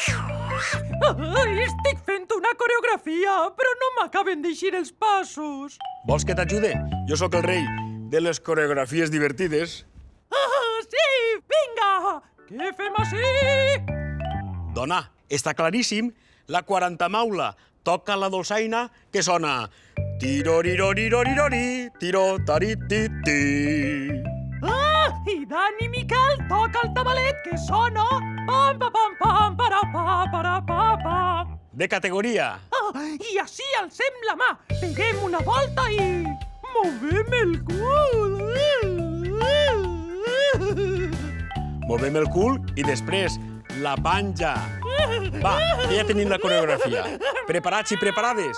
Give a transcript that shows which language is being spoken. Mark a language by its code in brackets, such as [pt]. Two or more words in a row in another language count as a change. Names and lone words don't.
[ca] Estic fent una coreografia, però no m'acaben d'eixir els passos. Vols que t'ajude? Jo sóc el rei de les coreografies divertides. Sí, vinga! Què fem així? Dona, està claríssim. La 40 maula toca la dolçaina que sona tirorirorirori, tiro-tari-ti-ti. I Dani Miquel toca el tabalet que sona pam, pa, pam, pam, para, pa. De categoria. I així alcem la mà, peguem una volta i movem el cul. Movem el cul i després la panja. Va, que ja tenim la coreografia. Preparats i preparades?